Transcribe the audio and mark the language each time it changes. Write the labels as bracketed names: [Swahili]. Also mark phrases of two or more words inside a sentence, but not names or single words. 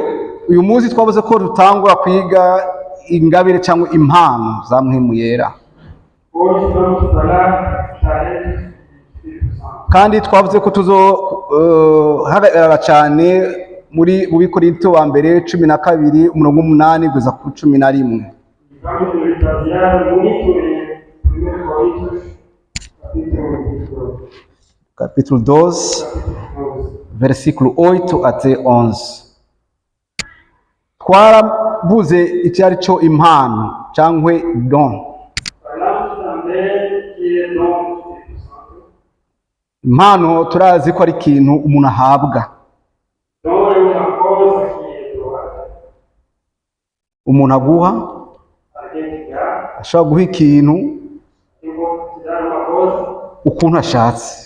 [Rundi] Uyu munsi twavuze ko dutangura kwiga ingabire cyangwa impano za mpwemu yera. Kandi twavuze ko tuzohagarara cyane muri Bikorinto wa mbere 12:8 kugeza ku 11. [Portuguese] Capítulo 12, versículo 8 até 11. [Rundi] Twaravuze icyo ari cyo impano cyangwa don. Impano turazi ko ari ikintu umuntu ahabwa. Umuntu aguha, ashobora guha ikintu ukuntu ashatse.